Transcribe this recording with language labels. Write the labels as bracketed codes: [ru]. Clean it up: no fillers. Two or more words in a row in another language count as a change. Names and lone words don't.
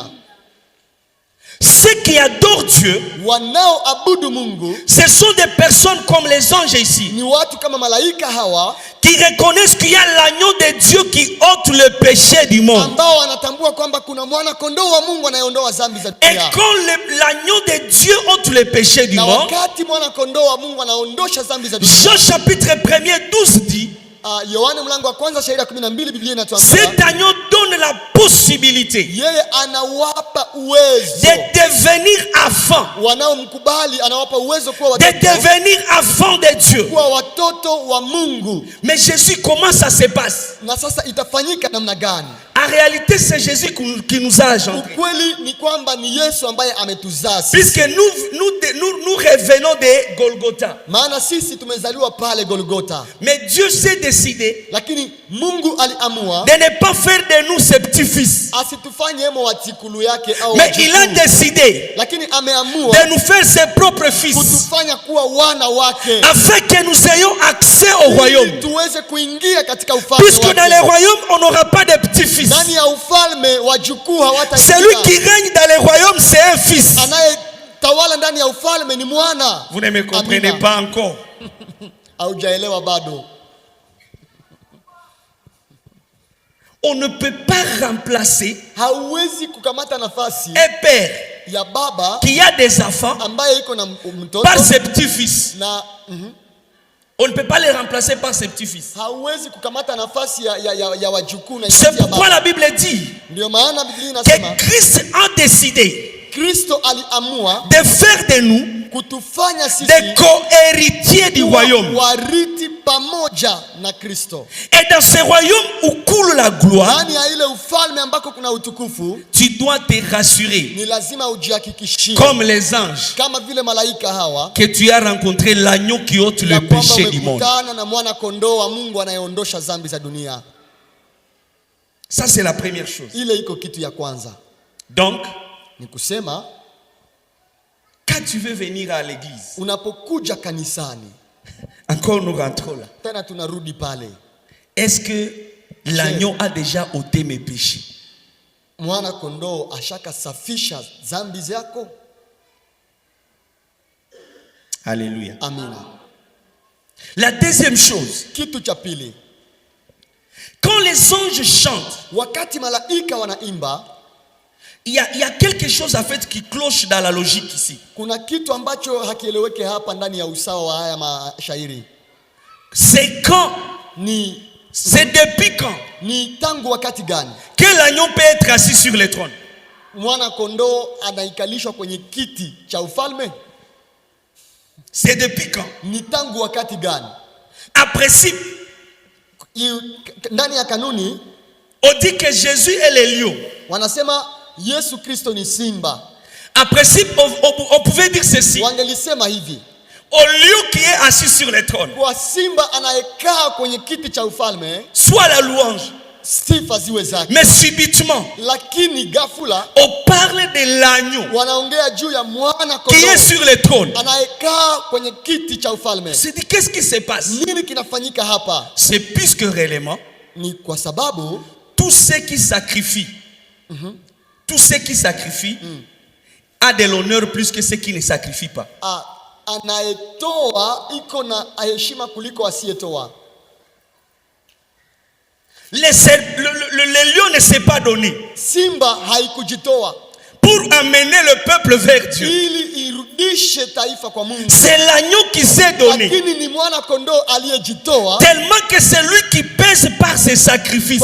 [fr] Ceux qui adorent Dieu, ce sont des personnes comme les anges ici, qui reconnaissent qu'il y a l'agneau de Dieu qui ôte le péché du monde. Et quand l'agneau de Dieu ôte le péché du monde, Jean chapitre 1er 12 dit, [sw] Yohana mlango wa kwanza shairi ya 12 Biblia inatuambia [fr] cet agneau donne la possibilité [sw] yeye anawapa uwezo [fr] de devenir enfant, [sw] wanaomkubali anawapa uwezo kuwa [fr] de [sw] watoto, [fr] devenir enfant de Dieu. [sw] kuwa watoto wa Mungu. [fr] Mais Jésus, comment ça se passe? [sw] Na sasa itafanyika namna gani? [fr] En réalité, c'est Jésus qui nous a engendrés. [sw] Ukweli ni kwamba ni Yesu ambaye ametuzaa sisi. [fr] Puisque nous revenons de Golgotha. [sw] Maana sisi tumezaliwa pale Golgotha. [fr] Mais Dieu s'est décidé [sw] Lakini Mungu aliamua [fr] de ne pas faire de nous ses petits-fils. [sw] asitufanye hemo watikulu yake au [fr] Mais il a décidé [sw] lakini ameamua [fr] de nous faire ses propres fils, [sw] kutufanya kuwa wana wake [fr] afin que nous ayons accès au royaume. [sw] tuweze kuingia katika ufalme [fr] Puisque [sw] wake. [fr] dans le royaume, on n'aura pas de petits-fils. [sw] Ndani ya ufalme wajukuu hawataingia. [fr] Celui qui règne dans le royaume, c'est un fils. [sw] Anayetawala ndani ya ufalme ni mwana. [fr] Vous ne me comprenez [sw] Amina. [fr] pas encore. [sw] Haujaelewa bado. [fr] On ne peut pas remplacer [sw] Hauwezi kukamata nafasi [fr] un père [sw] ya baba [fr] qui a des enfants [sw] ambaye iko na mtoto [fr] par ses petits-fils. [sw] na [fr] On ne peut pas les remplacer par ses petits-fils. [sw] hauwezi kukamata nafasi ya wajukuu na [fr] C'est [sw] ya [fr] pourquoi [sw] baba. [fr] la Bible dit [sw] Ndio maana Biblia inasema [fr] que Christ a décidé [sw] Kristo aliamua [fr] de faire de nous [sw] kutufanya sisi [fr] des co-héritiers du royaume. [sw] wariti pamoja na Kristo. [fr] Et dans ce royaume où coule la gloire, [sw] Ndani ya ile ufalme ambako kuna utukufu, [fr] tu dois te rassurer, [sw] ni lazima ujihakikishie [fr] comme les anges, [sw] kama vile malaika hawa [fr] que tu as rencontré l'agneau qui ôte [sw] ya [fr] le [sw] kwamba [fr] péché du monde. [sw] umekutana na mwana kondoo wa Mungu anayeondosha dhambi za dunia. [fr] Ça, c'est la première chose. [sw] Ile iko kitu ya kwanza. [fr] Donc, [sw] Ni kusema [fr] quand tu veux venir à l'église, [sw] unapokuja kanisani, [fr] encore nous rentrons là. [sw] tena tunarudi pale. [fr] Est-ce que l'agneau a déjà ôté mes péchés? [sw] Mwana kondoo ashaka safisha dhambi zako? [fr] Alléluia. [sw] Amina. [fr] La deuxième chose, [sw] Kitu cha pili, [fr] quand les anges chantent, [sw] wakati malaika wanaimba, [fr] il y a quelque chose en fait qui cloche dans la logique ici. [sw] kuna kitu ambacho hakieleweke hapa ndani ya usawa wa haya mashairi. [fr] C'est quand, c'est depuis quand [sw] Ni tangu wakati gani [fr] que l'agneau peut être assis sur le trône? [sw] mwana kondoo anaikalishwa kwenye kiti cha ufalme? [fr] C'est depuis quand? [sw] Ni tangu wakati gani? [fr] En principe, [sw] Ndani ya kanuni [fr] on dit que Jésus est le lion. [sw] wanasema Yesu Kristo ni simba. [fr] En principe, on pouvait dire ceci. [sw] Wangelisema hivi, [fr] Au lion qui est assis sur le trône, [sw] kwa simba anayekaa kwenye kiti cha ufalme, [fr] soit la louange. [sw] sifa ziwe zake. [fr] Mais subitement, [sw] Lakini ghafula [fr] on parle de l'agneau [sw] wanaongea juu ya mwana [fr] qui est [sw] kondoo [fr] sur le trône. [sw] anayekaa kwenye kiti cha ufalme. [fr] C'est dit, qu'est-ce qui se passe? [sw] Nini kinafanyika hapa? [fr] C'est puisque réellement, [sw] Ni kwa sababu [fr] tous ceux qui sacrifient, a de l'honneur plus que ceux qui ne sacrifient pas. [sw] anayetoa iko na heshima kuliko asiyetoa. [fr] Le lion ne s'est pas donné [sw] Simba haikujitoa [fr] pour amener le peuple vers Dieu. [sw] ili irudishe taifa kwa Mungu. [fr] C'est l'agneau qui s'est donné. [sw] Lakini ni mwana kondoo aliyejitoa, [fr] Tellement que c'est lui qui pèse par ses sacrifices.